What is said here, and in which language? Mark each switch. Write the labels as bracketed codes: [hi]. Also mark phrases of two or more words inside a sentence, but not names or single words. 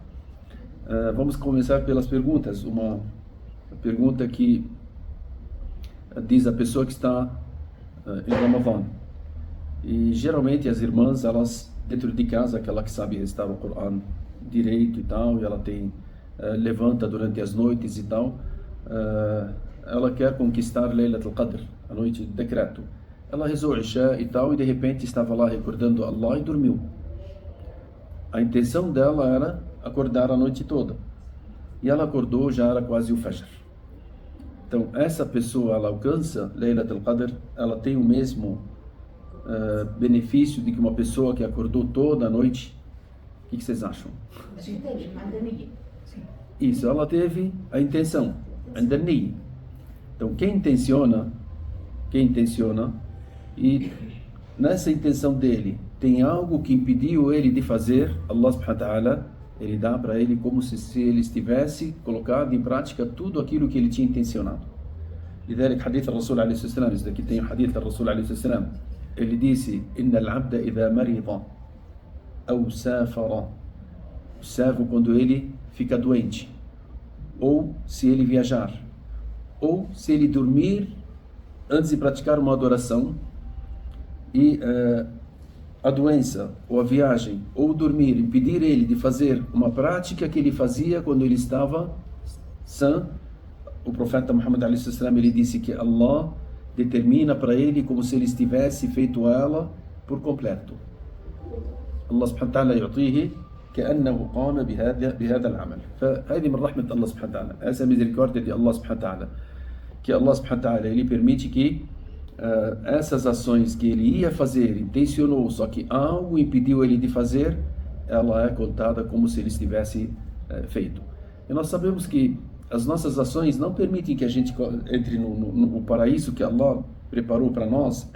[pt] Vamos começar pelas perguntas. Uma pergunta que diz a pessoa que está em Ramadan. E geralmente as irmãs, elas dentro de casa, aquela que sabe recitar o Corão direito e tal, e ela tem levanta durante as noites e tal, ela quer conquistar Laylat al-Qadr, a noite de decreto. Ela rezou Isha e tal, e de repente estava lá recordando Allah e dormiu. A intenção dela era acordar a noite toda, e ela acordou, já era quase o Fajr. Então essa pessoa, ela alcança Laylat al-Qadr, ela tem o mesmo benefício de que uma pessoa que acordou toda a noite. O que vocês acham? Isso, ela teve a intenção, então quem intenciona, e nessa intenção dele tem algo que impediu ele de fazer, [ar] الله سبحانه وتعالى [pt] ele dá para ele como se ele estivesse colocado em prática tudo aquilo que ele tinha intencionado. [ar] لذلك حديث الرسول عليه الصلاة والسلام, [pt] isso daqui tem o hadith do Rasul [ar] عليه الصلاة والسلام. [pt] Ele disse, [ar] إن العبد إذا مرض أو سافر, [pt] o servo quando ele fica doente, ou se ele viajar, ou se ele dormir antes de praticar uma adoração, e a doença, ou a viagem, ou dormir, impedir ele de fazer uma prática que ele fazia quando ele estava sã, o profeta Muhammad ele disse que Allah determina para ele como se ele estivesse feito ela por completo. [ar] الله سبحانه وتعالى يعطيه كأنه قام بهذا العمل. فهذه من رحمة الله سبحانه وتعالى. [pt] Essa é a misericórdia de [ar] الله سبحانه وتعالى, [pt] que [ar] الله سبحانه وتعالى [pt] ele permite que essas ações que ele ia fazer, intencionou, só que algo impediu ele de fazer, ela é contada como se ele estivesse feito. E nós sabemos que as nossas ações não permitem que a gente entre no paraíso que Allah preparou para nós.